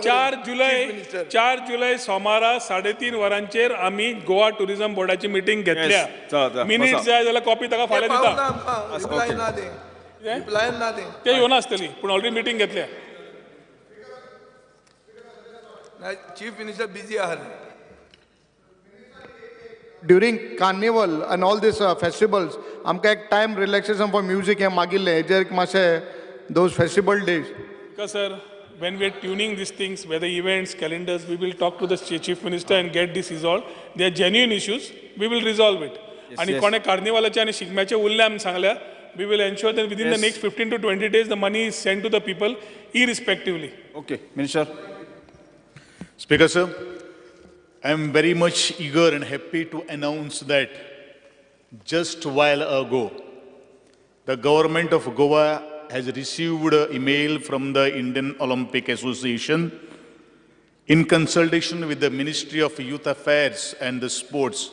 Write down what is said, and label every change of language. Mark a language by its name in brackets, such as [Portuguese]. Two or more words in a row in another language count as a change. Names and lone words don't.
[Konkani] 4 जुलै सोमारा 3:30 वरांचेर आमी गोवा टुरिजम बोर्डाची मिटींग घेतल्या. मिनिट जाय जाल्यार कॉपी ताका फाल्यां दिता. रिप्लाय ना ते येवना आसतली पूण ऑलरेडी मिटींग घेतल्या. चीफ मिनिस्टर बिजी आहा. [English] During carnival and all these festivals, [Konkani] आमकां एक [English] time relaxation for music [Konkani] हें मागिल्लें हेजेर मातशें [English] those festival days. Because sir, when we are tuning these things, whether events, calendars, we will talk to the chief minister and get this resolved. They are genuine issues. We will resolve it. [Konkani] आणि कोणे कार्निवालाचे आणि शिगम्याचे उरले आमी सांगल्या [English] we will ensure that within the next 15 to 20 days the money is sent to the people irrespectively. Okay, Minister. Speaker sir, I am very much eager and happy to announce that just a while ago, the government of Goa has received an email from the Indian Olympic Association in consultation with the Ministry of Youth Affairs and the Sports.